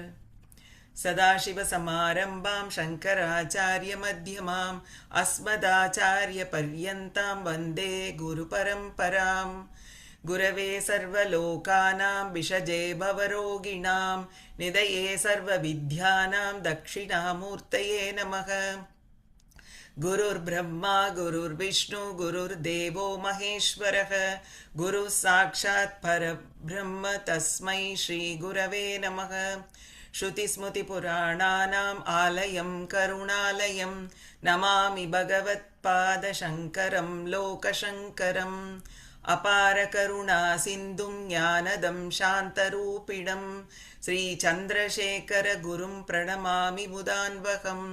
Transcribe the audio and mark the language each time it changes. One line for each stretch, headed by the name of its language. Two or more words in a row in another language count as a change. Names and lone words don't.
Sanskrit: सदाशिव समारम्भां शङ्कराचार्य मध्यमाम् अस्मदाचार्य पर्यन्तां वन्दे गुरु परम्पराम्. गुरवे सर्वलोकानां भिषजे भवरोगिणाम् निधये सर्व विद्यानां दक्षिणामूर्तये नमः. गुरुर् ब्रह्मा गुरुर् विष्णु गुरुर् देवो महेश्वरः. गुरु साक्षात् परब्रह्म तस्मै श्री गुरवे नमः. श्रुतिस्मृति पुराणानाम् आलयं करुणालयम् नमामि भगवत्पाद शङ्करं लोकशङ्करम्. अपार करुणा सिन्धुं ज्ञानदं शान्तरूपिणम् श्री चन्द्रशेखर गुरुं प्रणमामि मुदान्वहम्.